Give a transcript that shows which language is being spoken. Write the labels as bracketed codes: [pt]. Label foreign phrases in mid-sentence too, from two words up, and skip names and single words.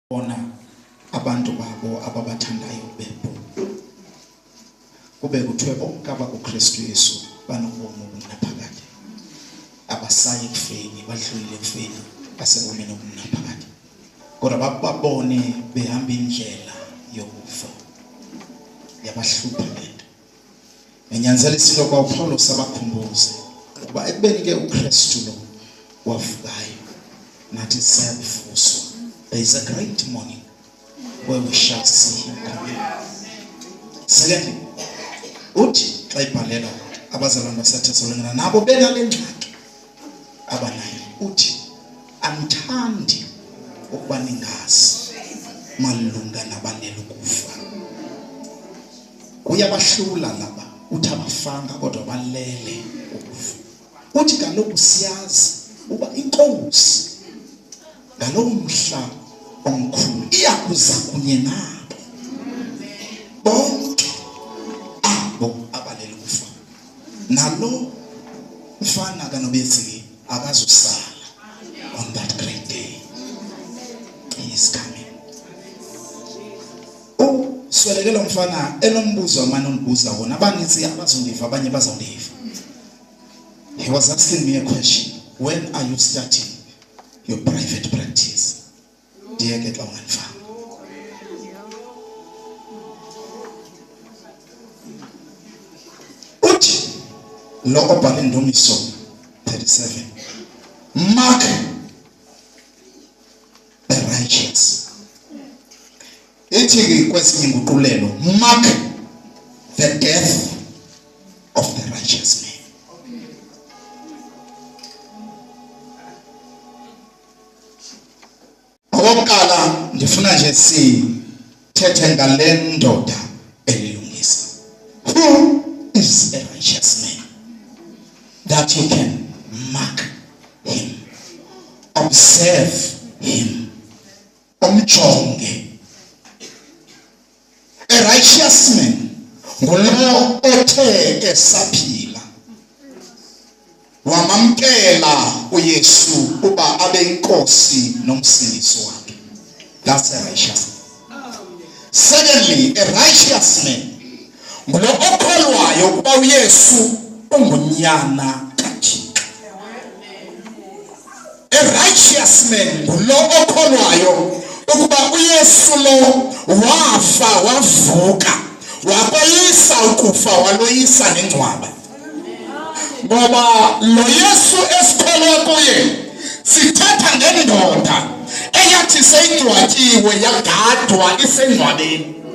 [xh] bona abantu babo ababathandayo bebo kube kuthiwe bonke abakuKristu Yesu banobomi obunaphakade abasayi kufeni badlulile kufeni basebomini obunaphakade kodwa babone behamba indlela yokufa yabahlupha lento enyanzela isilo kwa Paulo sabakhumbuze kuba ekubeni ke uKristu lo wavukayo nathi siyavuswa. [en] There is a great morning where we shall see him coming. Secondly, [xh] uthi xa ibhalela abazalwane baseThesalonika nabo benalengxaki abanayo uthi andithandi ukuba ningazi malunga nabalele ukufa. Kuyabahlula laba uthi abafanga kodwa balele ukufa. Uthi kaloku siyazi uba inkosi ngalowo mhla omkhulu iyakuza kunye nabo bonke abo abalele ukufa. Nalo mfana kaNobezeli akazusala [en] on that great day. He is coming. [xh] Swelekela mfana enombuzo amane ondibuza wona abaninzi abazondiva abanye bazondiva. [en] He was asking me a question. When are you starting your private practice? Dear get long and far. [xh] Uthi lo obhala Ndumiso 37. [en] Mark the righteous. [xh] Ethi kwesinye inguqulelo [en] mark the death of the righteous man. [xh] Okokuqala ndifuna nje sithethe ngale ndoda elilungisa. [en] Who is a righteous man that you can mark him, observe him, umjonge? A righteous man [xh] ngulo othe esaphila wamamkela uYesu uba abe inkosi nomsindisi wakhe. [en] That's a righteous man. Secondly, a righteous man [xh] ngulo okholwayo kuba uYesu ungunyana kaThixo. [en] A righteous man [xh] ngulo okholwayo ukuba uYesu lo wafa wavuka wabayisa ukufa waloyisa nengcwaba. Ngoba lo Yesu esikholwa kuye sithetha ngendoda eyathi seyingcwatshiwe yagadwa isengcwabeni.